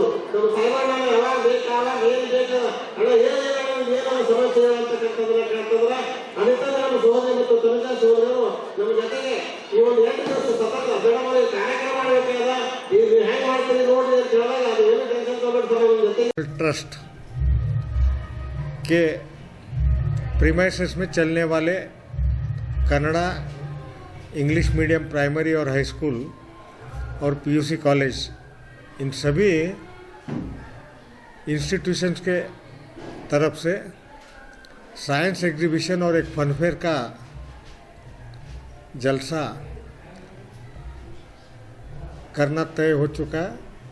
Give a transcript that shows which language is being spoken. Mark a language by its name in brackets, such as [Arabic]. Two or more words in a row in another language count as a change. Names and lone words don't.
[Kannada] ನಮ್ಮ ಸಾಯಿಬಣ್ಣ ಯಾವಾಗ ಬೇಕು ಯಾವಾಗ ಏನು ಬೇಕು ಅಣ್ಣ ಏನೋ ಸಮಸ್ಯೆ ಅಂತಕ್ಕಂಥದ್ದನ್ನ ಕೇಳ್ತಂದ್ರೆ ಅನಿತಂದ್ರೆ ನಮ್ಮ ಸಹೋದರಿ ಮತ್ತು ತನುಜಾ ಸಹೋದರರು ನಮ್ಮ ಜೊತೆಗೆ ಈ ಒಂದು 8 ದಿವಸ ಸತತ ಬೆಳವಣಿಗೆ ಕಾರ್ಯಕ್ರಮ ಮಾಡಬೇಕಾದ ಈಗ ನೀವು ಹೆಂಗೆ ಮಾಡ್ತೀರಿ ನೋಡಿ ಅಂತ ಹೇಳಿದಾಗ ಅದು ಏನು ಟೆನ್ಷನ್ ತಗೊಂಡು ಸರ್ ನಮ್ಮ ಜೊತೆಗೆ [Hindi] ट्रस्ट के प्रीमाइसेस में चलने वाले कन्नड़ा [English] English medium primary [Hindi] और [English] high school [Hindi] और [English] PUC college, [Hindi] इन सभी इंस्टीट्यूशंस के तरफ से [English] science exhibition [Hindi] और एक फनफेयर का जलसा करना तय हो चुका है।